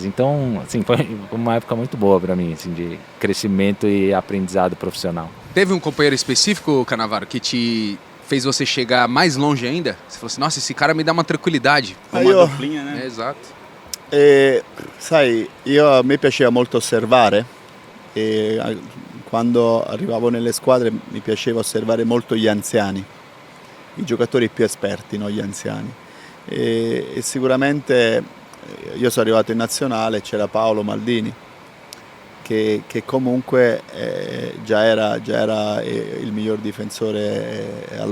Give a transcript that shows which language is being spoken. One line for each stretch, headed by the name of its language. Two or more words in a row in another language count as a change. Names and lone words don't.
Portuguese: Então, assim, foi uma época muito boa para mim, assim, de crescimento e aprendizado profissional. Teve um companheiro específico, Cannavaro, que te fez você chegar mais longe ainda? Você falou assim, nossa, esse cara me dá uma tranquilidade. Uma
Italian: Io-
Portuguese: duplinha, né? Exato.
Italian: Sai, a me piaceva molto osservare e quando arrivavo nelle squadre mi piaceva osservare molto gli anziani, i giocatori più esperti, non gli anziani. E sicuramente io sono arrivato in nazionale, c'era Paolo Maldini che comunque già era il miglior difensore al